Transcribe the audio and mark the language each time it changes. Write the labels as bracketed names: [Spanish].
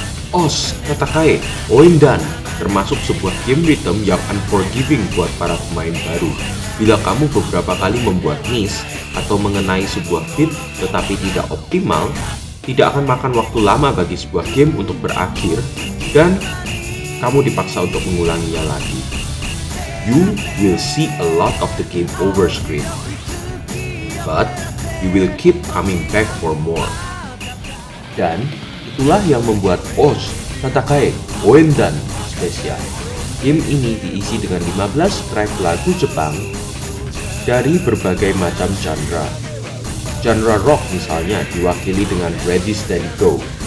[Indonesian] Os, Tatakae, Oendan, termasuk sebuah game rhythm yang unforgiving buat para pemain baru. Bila kamu beberapa kali membuat miss atau mengenai sebuah beat tetapi tidak optimal, tidak akan makan waktu lama bagi sebuah game untuk berakhir, dan kamu dipaksa untuk mengulanginya lagi. [English] You will see a lot of the game over screen, but you will keep coming back for more. [Indonesian] Dan itulah yang membuat Os, Tatakae, Oendan spesial. Game ini diisi dengan 15 track lagu Jepang dari berbagai macam genre. Genre rock misalnya diwakili dengan Ready Steady Go.